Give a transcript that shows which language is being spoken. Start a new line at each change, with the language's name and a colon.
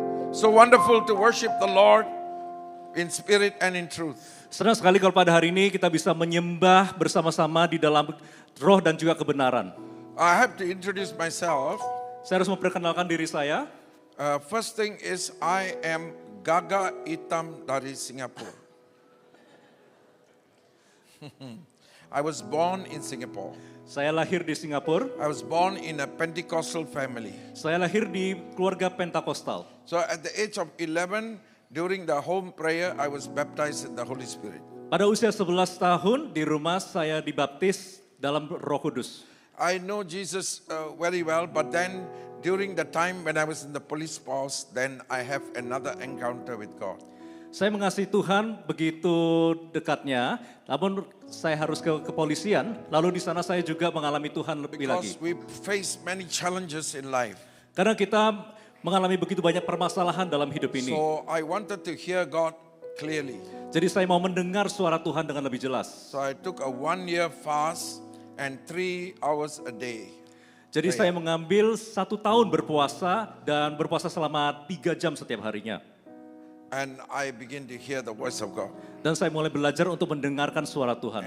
English: So wonderful to worship the Lord in spirit and in truth.
Indonesian: Senang sekali kalau pada hari ini kita bisa menyembah bersama-sama di dalam roh dan juga kebenaran.
English: I have to introduce myself.
Indonesian: Saya harus memperkenalkan diri saya.
English: First thing is I am Gaga Itam dari Singapore. I was born in Singapore.
Indonesian: Saya lahir di Singapura.
English: I was born in a Pentecostal family.
Indonesian: Saya lahir di keluarga Pentakostal.
English: So at the age of 11, during the home prayer, I was baptized in the Holy Spirit.
Indonesian: Pada usia 11 tahun di rumah saya dibaptis dalam Roh Kudus.
English: I know Jesus very well, but then during the time when I was in the police force, then I have another encounter with God.
Indonesian: Saya mengasihi Tuhan begitu dekatnya, namun saya harus ke kepolisian, lalu di sana saya juga mengalami Tuhan lebih lagi.
English: Because we face many challenges in life.
Indonesian: Karena kita mengalami begitu banyak permasalahan dalam hidup ini.
English: So I wanted to hear God clearly.
Indonesian: Jadi saya mau mendengar suara Tuhan dengan lebih jelas.
English: So I took a 1-year fast and 3 hours a day.
Indonesian: Jadi saya mengambil 1 tahun berpuasa dan berpuasa selama 3 jam setiap harinya.
English: And I begin to hear the voice of God.
Indonesian: Dan saya mulai belajar untuk mendengarkan suara Tuhan.